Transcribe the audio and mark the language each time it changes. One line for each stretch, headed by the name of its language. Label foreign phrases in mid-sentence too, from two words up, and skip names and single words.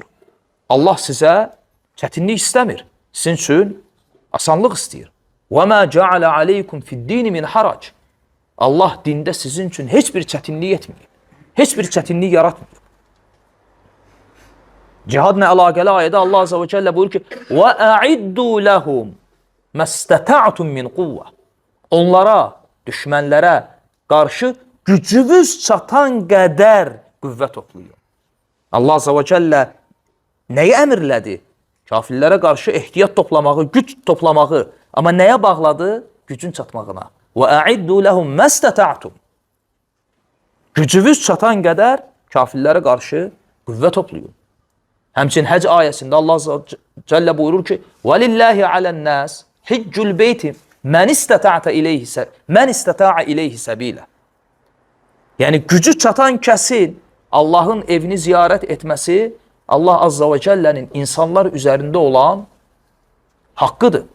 Azerbaijani: Allah sizə çətinlik istəmir. Sizin üçün asanlıq istəyir.
Arabic: وما جعل عليكم في الدين من حرج.
Azerbaijani: Allah dində sizin üçün heç bir çətinlik etməyib. Heç bir çətinlik yaratmır. Cihadla əlaqəli ayədə Allah
Arabic: عز وجل
Azerbaijani: buyurur ki,
Arabic: وَاَعِدُّوا لَهُمْ مَسْتَتَعْتُمْ مِنْ قُوَّةِ.
Azerbaijani: Onlara, düşmənlərə qarşı gücünüz çatan qədər qüvvə toplayın. Allah
Arabic: عز وجل
Azerbaijani: nəyi əmirlədi? Kafirlərə qarşı ehtiyat toplamağı, güc toplamağı. Amma nəyə bağladı? Gücün çatmağına.
Arabic: وَاَعِدُّوا لَهُمْ مَسْتَتَعْتُمْ.
Azerbaijani: Gücünüz çatan qədər kafirlərə qarşı qüvvə toplayın. Həmçin Həc ayəsində Allah
Arabic: عز وجل
Azerbaijani: buyurur ki,
Arabic: وَلِلَّهِ عَلَى النَّاسِ حِجُّ الْبَيْتِ مَنْ اِسْتَتَاعَ اِلَيْهِ سَب۪يلًا.
Azerbaijani: Yəni gücü çatan kəsin Allahın evini ziyarət etməsi Allah
Arabic: عز وجل'nin
Azerbaijani: insanlar üzərində olan haqqıdır.